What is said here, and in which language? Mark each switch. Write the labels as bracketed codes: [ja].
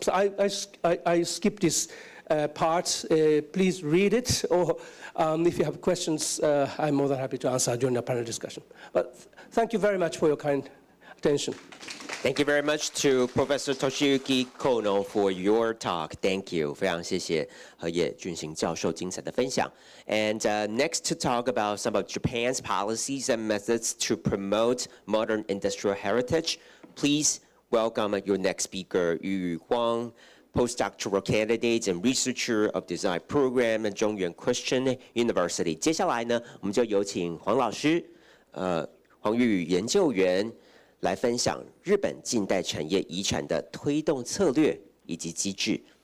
[en] So I skip this part. Please read it, or if you have questions, I'm more than happy to answer during the panel discussion. But thank you very much for your kind attention. Thank you very much to Professor Toshiyuki Kono for your talk. Thank you. [zh] 非常谢谢河野俊行教授精彩的分享。 [en] And next to talk about some of Japan's policies and methods to promote modern industrial heritage, please welcome your next speaker, Yu Huang, postdoctoral candidate and researcher of design program at Zhongyuan Christian University. [zh] 接下来呢，我们就有请黄老师，黄玉研究员。来分享日本近代产业遗产的推动策略以及机制。